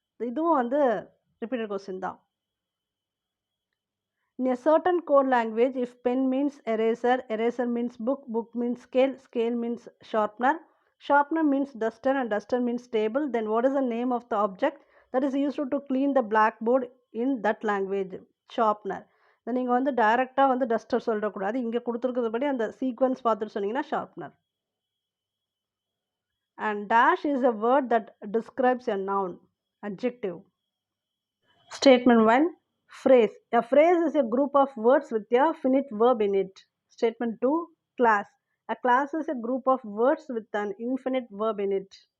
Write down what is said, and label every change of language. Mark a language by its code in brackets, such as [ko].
[ta] இதுவும் வந்து [en] repeated question [ta] தான். [en] In a certain code language, if pen means eraser, eraser means book, book means scale, scale means sharpener, sharpener means duster and duster means table, then what is the name of the object that is used to clean the blackboard in that language? Sharpener. [ta] நீங்கள் வந்து டைரெக்டாக வந்து duster சொல்லக்கூடாது. இங்கே கொடுத்துருக்கிறதுபடி அந்த sequence பார்த்துட்டு சொன்னீங்கன்னா sharpener. [en] And dash is a word that describes a noun, adjective. Statement 1, phrase. A phrase is a group of words with a finite verb in it. Statement 2, class. A class is a group of words with an infinite verb in it.